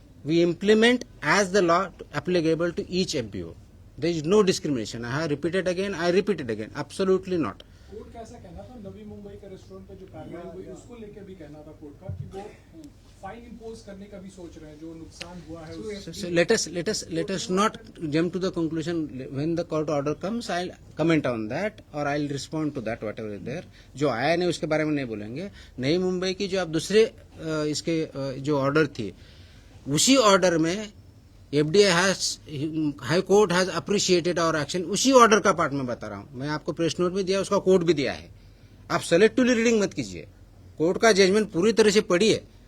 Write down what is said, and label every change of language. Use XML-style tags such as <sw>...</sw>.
<en>We implement as the law applicable to each FBO. There is no discrimination. I have repeated again, I repeated again, absolutely not.</en> <hi>Court का ऐसा कहना था नवी मुंबई के restaurant पे जो कार्रवाई हुई उसको लेकर भी कहना था कोर्ट का कि वो फाइन इम्पोज करने का भी सोच रहे हैं जो नुकसान हुआ है</hi> <en>So let us not jump to the conclusion. When the court order comes, I'll comment on that or I'll respond to that whatever is there.</en> <hi>जो आया नहीं उसके बारे में नहीं बोलेंगे. नई मुंबई की जो आप दूसरे इसके जो ऑर्डर थी, उसी ऑर्डर में</hi> <en>FDA high court has appreciated our action.</en> <hi>उसी ऑर्डर का पार्ट मैं बता रहा हूं. मैं आपको प्रेस नोट भी दिया, उसका कोर्ट भी दिया है. आप सेलेक्टिवली रीडिंग मत कीजिए. कोर्ट का जजमेंट पूरी तरह से पढ़िए.</hi>